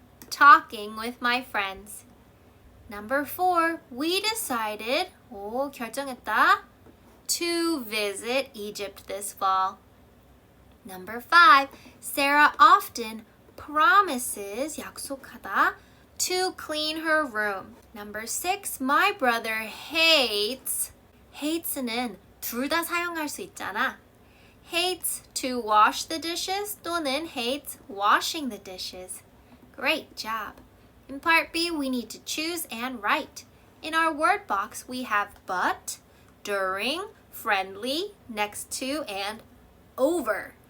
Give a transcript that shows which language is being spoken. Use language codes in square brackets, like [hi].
[en] Talking with my friends. Number 4, we decided, [ko] 결정했다, [en] to visit Egypt this fall. Number 5, Sarah often promises, [ko] 약속하다, [en] to clean her room. Number 6, my brother hates. [ko] hates는 둘 다 사용할 수 있잖아. [en] hates to wash the dishes [ko] 또는 [en] hates washing the dishes. Great job. In part B, we need to choose and write. In our word box, we have but, during, friendly, next to, and over.